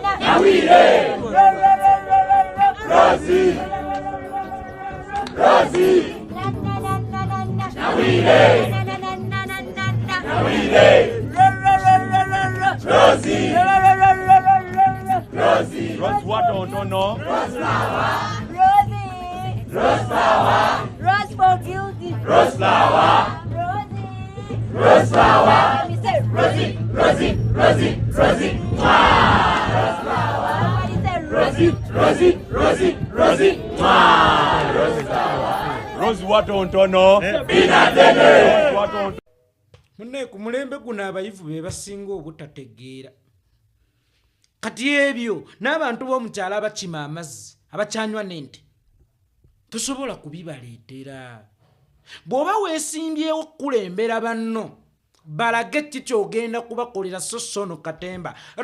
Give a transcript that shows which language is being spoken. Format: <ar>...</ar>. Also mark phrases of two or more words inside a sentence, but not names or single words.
<en>Nyawire. Rosie. Rosie. Nyawire. Nyawire. Rosie. Rosie. Rose what don't know? Rose flower. Rosie. Rose flower. Rose for guilty. Rose flower. Rosie. Rose flower. Let me say Rosie. Rosie. Rosie. Rosie. Mwah. Rose flower. Somebody say Rosie. Rosie. Rosie. Rosie. Mwah. Rose flower. Rose what don't know? Bina dene. Rose what don't</en> <lg>munne ku mulembe guno abayivu be basinga obutategeera kati ebyo n'abantu b'omukyalo abakima amazzi abakyanywa n'ente tosobola kubibaleetera bw'oba weesimbyewo okukulembera banno balage ki ky'ogenda kubakolera sosono katemba</lg>